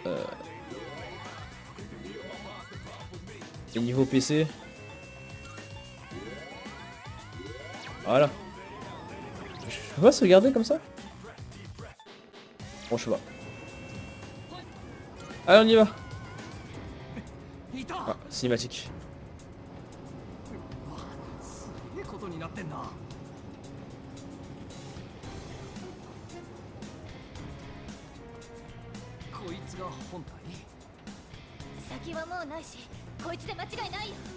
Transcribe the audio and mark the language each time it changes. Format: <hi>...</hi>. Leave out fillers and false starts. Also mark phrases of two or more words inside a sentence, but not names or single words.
<fr>Et niveau PC. Voilà. Je peux pas sauvegarder comme ça? Bon, je sais pas. Allez, on y va.</fr> <ja>いた</ja> <fr>Ah, cinématique.</fr> <ja>すげえことになってんなこいつが本体先はもうないしこいつで間違いないよ</ja>